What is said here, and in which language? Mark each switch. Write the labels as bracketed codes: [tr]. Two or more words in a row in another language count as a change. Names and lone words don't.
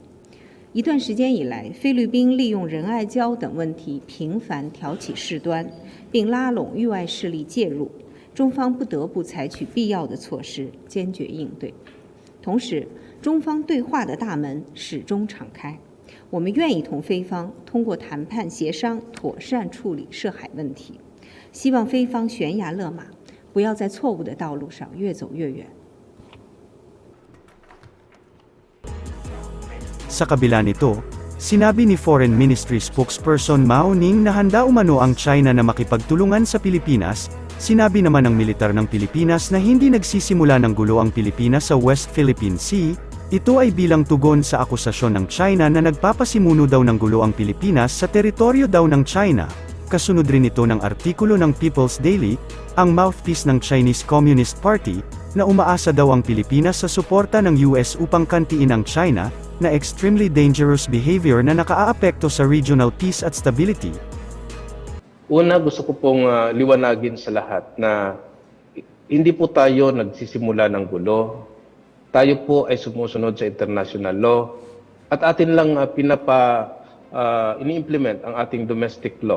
[zh] 一段时间以来，菲律宾利用仁爱礁等问题频繁挑起事端，并拉拢域外势力介入，中方不得不采取必要的措施，坚决应对。同时，中方对话的大门始终敞开，我们愿意同菲方通过谈判协商妥善处理涉海问题，希望菲方悬崖勒马，不要在错误的道路上越走越远。 [tl] Sa kabila nito, sinabi ni Foreign Ministry spokesperson Mao Ning na handa umano ang China na makipagtulungan sa Pilipinas. Sinabi naman ng militar ng Pilipinas na hindi nagsisimula ng gulo ang Pilipinas sa West Philippine Sea. Ito ay bilang tugon sa akusasyon ng China na nagpapasimuno daw ng gulo ang Pilipinas sa teritoryo daw ng China. Kasunod rin ito ng artikulo ng People's Daily, ang mouthpiece ng Chinese Communist Party, na umaasa daw ang Pilipinas sa suporta ng US upang kantiin ang China, na [en] extremely dangerous behavior [tl] na nakaaapekto sa [en] regional peace [tl] at stability. Una, gusto ko pong liwanagin sa lahat na hindi po tayo nagsisimula ng gulo. Tayo po ay sumusunod sa [en] international law [tl] at atin lang ini-implement ang ating [en] domestic law.